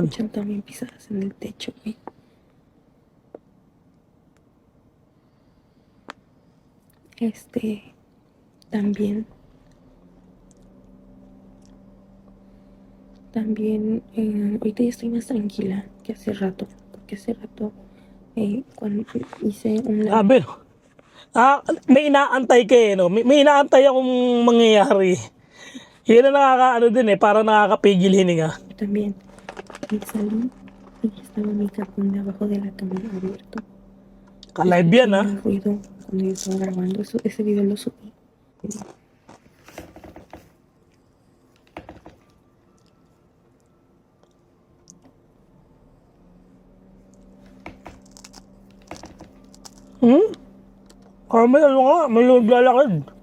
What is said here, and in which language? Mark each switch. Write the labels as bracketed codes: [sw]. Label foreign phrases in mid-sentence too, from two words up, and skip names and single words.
[es] escuchan también pisadas en el techo, güey. También, ahorita ya estoy más tranquila que hace rato, porque hace rato cuando hice un [tl] Sabi, may inaantay ka no? May inaantay akong mangyayari. Yun ang nakakaano din parang nakakapigil hininga. [es] también me salí y estaba mi cajón de abajo de la cama abierto. [tl] Ka-live yan [es] Escuché el ruido cuando yo estaba grabando ese video lo subí. [tl] May ano nga, may lalakad.